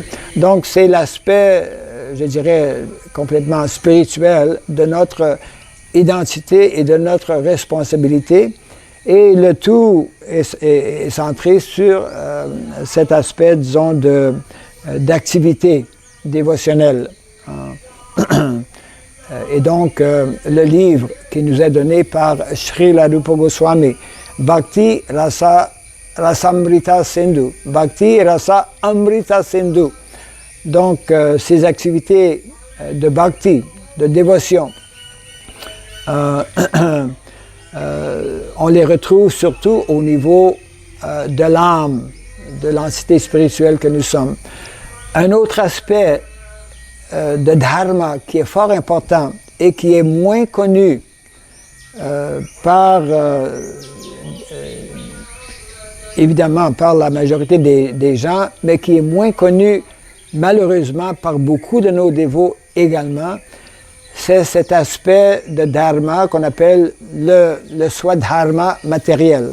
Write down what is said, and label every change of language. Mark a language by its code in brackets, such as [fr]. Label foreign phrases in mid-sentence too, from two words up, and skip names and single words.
[fr] Donc, c'est l'aspect, je dirais, complètement spirituel de notre identité et de notre responsabilité. Et le tout est centré sur cet aspect, disons, d'activité dévotionnelle. Et donc, le livre qui nous est donné par Srila Rupa Goswami, Bhakti Rasa Rasamrita Sindhu, Bhakti Rasa Amrita Sindhu. Donc, ces activités de bhakti, de dévotion, on les retrouve surtout au niveau de l'âme, de l'entité spirituelle que nous sommes. Un autre aspect de dharma qui est fort important et qui est moins connu évidemment par la majorité des gens, mais qui est moins connu malheureusement par beaucoup de nos dévots également, c'est cet aspect de dharma qu'on appelle le swadharma matériel.